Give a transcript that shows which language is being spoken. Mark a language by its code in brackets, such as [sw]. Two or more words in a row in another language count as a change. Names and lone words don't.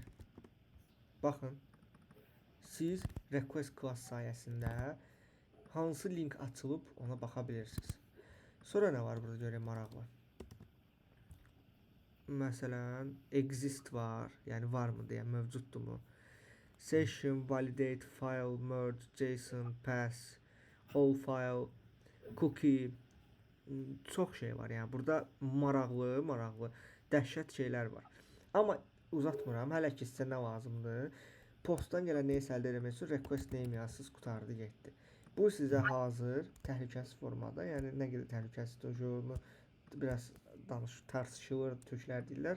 [az] Baxın. Siz [en] request class [az] sayəsində hansı link açılıb ona baxa bilirsiniz. Sonra nə var burada görək maraqlı. Məsələn, exist var, yəni varmı deyə, mövcuddurmu? [en] Session, validate, file, merge, JSON, pass, all file, cookie, [az] çox şey var. Yəni burada maraqlı, dəhşət şeylər var. Amma uzatmıram, hələ ki sizə nə lazımdır? Postdan gələn nəyisə əldə etmək üçün [en] request name [az] yazsınız, qurtardı, getdi. Bu sizə hazır, təhlükəsiz formada, yəni nə qədər təhlükəsizdir, onu biraz tartışılır, türklər deyirlər.